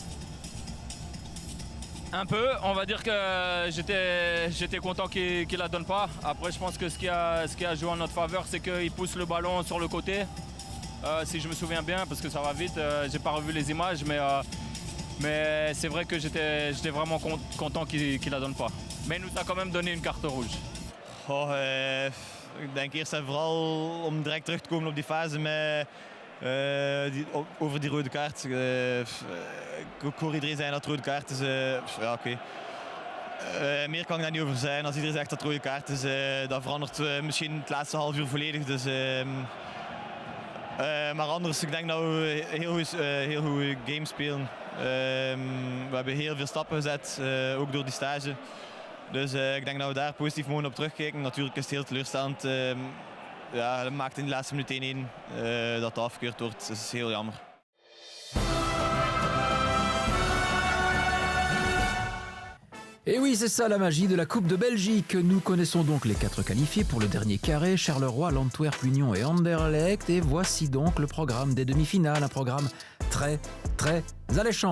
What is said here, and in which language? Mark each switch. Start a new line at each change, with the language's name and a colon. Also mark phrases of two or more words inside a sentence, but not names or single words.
French: Un peu, on va dire que j'étais content qu'il ne la donne pas. Après, je pense que ce qui a joué en notre faveur, c'est qu'il pousse le ballon sur le côté. Si je me souviens bien, parce que ça va vite, j'ai pas revu les images, mais c'est vrai que j'étais vraiment content qu'il la donne pas. Mais il nous a quand même donné une carte rouge.
Dutch: Ik denk eerst en vooral om direct terug te komen op die fase over die rode kaart. Ik hoor iedereen zeggen dat het rode kaart is. Ja, oké. Meer kan ik daar niet over zeggen. Als iedereen zegt dat het rode kaart is, dat verandert misschien het laatste half uur volledig. Dus, maar anders, ik denk dat we heel goed game spelen. We hebben heel veel stappen gezet, ook door die stage. Dus ik denk dat we daar positief mogen op terugkijken. Natuurlijk is het heel teleurstellend. Ja, dat maakt in de laatste minuut 1-1 dat het afgekeurd wordt. Dat is heel jammer.
French: Et oui, c'est ça la magie de la Coupe de Belgique. Nous connaissons donc les 4 qualifiés pour le dernier carré, Charleroi, l'Antwerp, l'Union et Anderlecht. Et voici donc le programme des demi-finales, un programme très alléchant.